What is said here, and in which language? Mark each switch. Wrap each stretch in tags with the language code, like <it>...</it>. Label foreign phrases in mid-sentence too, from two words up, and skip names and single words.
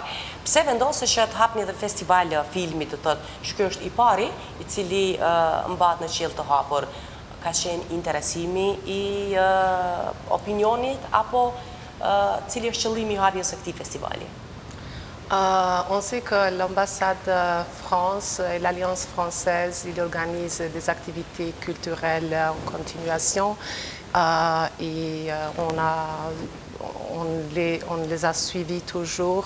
<sq>Pse vendosësh që të hapni edhe festival filmit, të thotë, ky është i pari i cili mbahet në qiell të hapur? Ka qenë interesimi i opinionit apo cili është qëllimi i hapjes së këtij festivali?</sq> <fr>On sait que l'ambassade de France et l'Alliance française, ils organisent des activités culturelles en continuation et on les a suivis toujours.</fr>